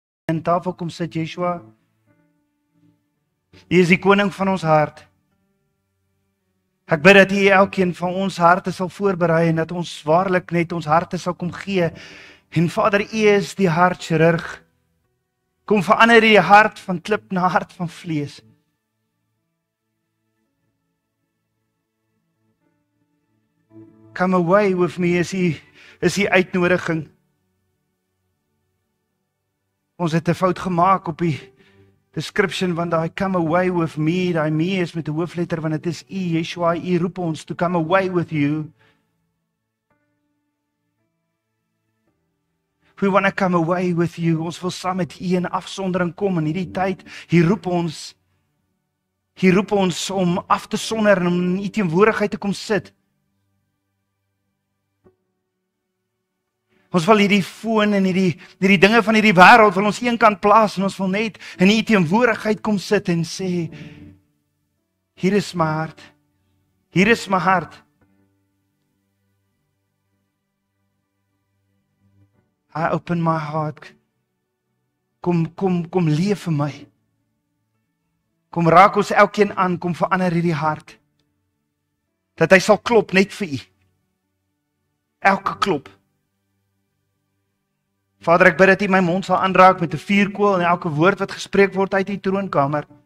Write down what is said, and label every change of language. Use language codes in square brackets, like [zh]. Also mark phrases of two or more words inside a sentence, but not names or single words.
[af] aan tafel kom sit, Yeshua. U is die koning van ons hart. Ek bid dat U elkeen van ons harte sal voorberei en dat ons waarlik net ons harte sal kom gee. En Vader, U is die hartchirurg. Kom verander die hart van klip na hart van vlees. [en] Come away with me [af] is die uitnodiging. Ons het 'n fout gemaak op die description van daai [en] come away with me, [af] daai me is met 'n hoofletter want dit is U, Yeshua, U roep ons [en] to come away with you. We want to come away with you. [af] Ons wil saam met U in afsondering kom in hierdie tyd. Hier roep ons om af te sonder en om in U teenwoordigheid te kom sit. Ons wil hierdie foon en hierdie dinge van hierdie wêreld wil ons eenkant plaas en ons wil net in U teenwoordigheid kom sit en sê, hier is my hart. Hier is my hart. [en] I open my heart. [af] Kom leef vir my. Kom raak ons elkeen aan, kom verander hierdie hart. Dat hy sal klop net vir U. Elke klop. Vader, ek bid dat U my mond sal aanraak met 'n vuurkoel en elke woord wat gespreek word uit U troonkamer.